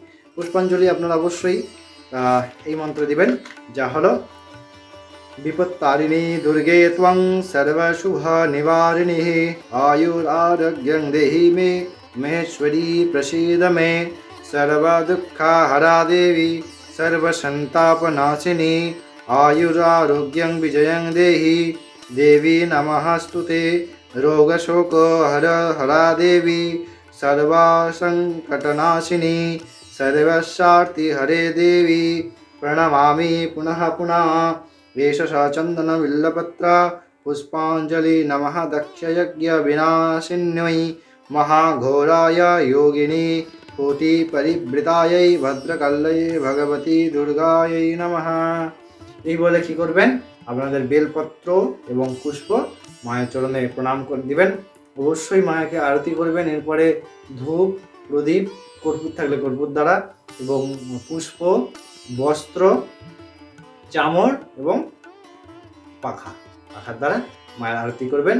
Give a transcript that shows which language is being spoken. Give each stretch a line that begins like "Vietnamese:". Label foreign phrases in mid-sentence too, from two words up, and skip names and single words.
Bangla: পুষ্পাঞ্জলি আপনারা অবশ্যই এই মন্ত্র দিবেন, যা হলো বিপত্তারিণী
Sanskrit: দুর্গে ত্বং সর্বশুভ নিবারিণী আয়ুরারোগ্যং দেহি মে মহেশ্বরী প্রসীদ মে সর্বদুঃখহরা দেবী সর্বসন্তাপনাশিনী आयुरारोग्यं विजयं देहि देवी नमस्तुते रोगशोक हरा देवी सर्वसंकटनाशिनी सर्वशार्ति हरे देवी प्रणमामि पुनः पुनः। एष स चन्दनबिल्लपत्र पुष्पाञ्जलि नमः दक्षयज्ञविनाशिन्यै महाघोराय योगिनी कोटिपरिवृतायै भद्रकाल्यै भगवती दुर्गायै नमः।
Bangla: এই বলে কি করবেন, আপনাদের বেলপত্র এবং পুষ্প মায়ের চরণে প্রণাম করে দিবেন। অবশ্যই মায়াকে আরতি করবেন। এরপরে ধূপ, প্রদীপ, কর্পূর থাকলে কর্পূর দ্বারা এবং পুষ্প, বস্ত্র, চামর এবং পাখার দ্বারা মায়ের আরতি করবেন।